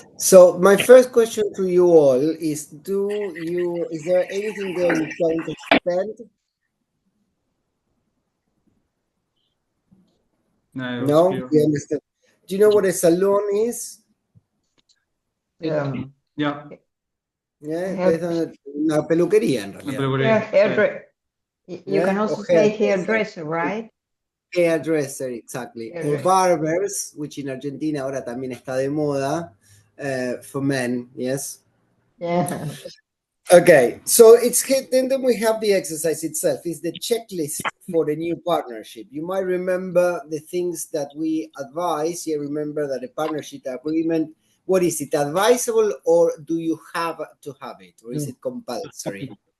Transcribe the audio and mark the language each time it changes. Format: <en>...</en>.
<en>So my first question to you all is, is there anything there you don't expand? No, you understand. Do you know what a salon is? Yeah.</en> <es>Es una peluquería en realidad.</es> <en>You can also say hairdresser, right? Hairdresser, exactly. Or barbers, which in Argentina</en> <es>ahora también está de moda,</es> <en>for men, yes? Yeah. Okay, so then we have the exercise itself. It's the checklist for the new partnership. You might remember the things that we advise. You remember that a partnership agreement, what is it, advisable, or do you have to have it, or is it compulsory?</en>